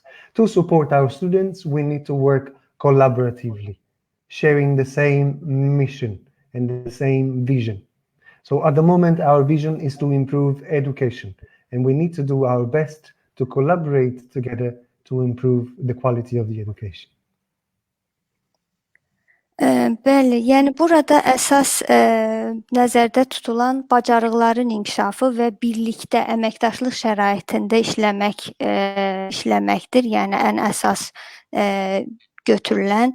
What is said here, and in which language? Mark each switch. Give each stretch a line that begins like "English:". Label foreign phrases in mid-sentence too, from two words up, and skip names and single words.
English: To support our students, we need to work collaboratively, sharing the same mission and the same vision. So at the moment, our vision is to improve education, and we need to do our best to collaborate together to improve the quality of the education.
Azerbaijani: Bəli, yəni burada əsas nəzərdə tutulan bacarıqların inkişafı və birlikdə əməkdaşlıq şəraitində işləməkdir. Yəni ən əsas götürülən.